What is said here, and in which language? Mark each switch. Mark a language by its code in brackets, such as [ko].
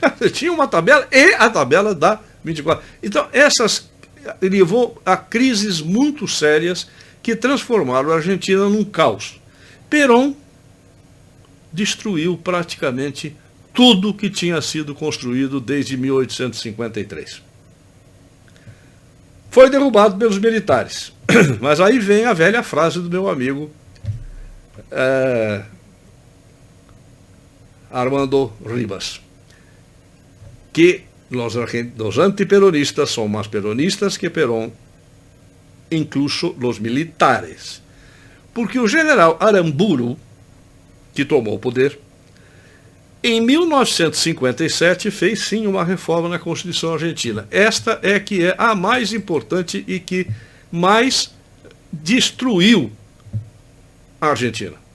[pt] Tinha uma tabela e a tabela dá 24%. Então, essas levou a crises muito sérias que transformaram a Argentina num caos. Perón destruiu praticamente tudo que tinha sido construído desde 1853. Foi derrubado pelos militares. Mas aí vem a velha frase do meu amigo Armando Rivas, que [es] los antiperonistas son más peronistas que Perón, incluso los militares. [pt] Porque o general Aramburu, que tomou o poder, em 1957 fez sim uma reforma na Constituição Argentina. Esta é que é a mais importante e que mais destruiu a Argentina.